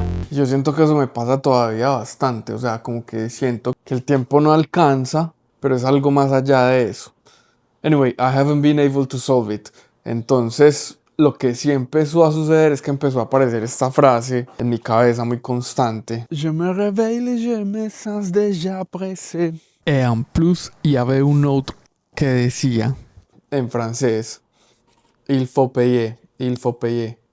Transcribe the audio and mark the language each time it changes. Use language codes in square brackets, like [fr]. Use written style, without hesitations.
[es] Yo siento que eso me pasa todavía bastante, o sea, como que siento que el tiempo no alcanza, pero es algo más allá de eso. [en] Anyway, I haven't been able to solve it. [es] Entonces, lo que sí empezó a suceder es que empezó a aparecer esta frase en mi cabeza muy constante. [fr] Je me réveille, je me sens déjà pressé. Et en plus, il y avait un autre [es] que decía en francés, [fr] il faut payer, il faut payer.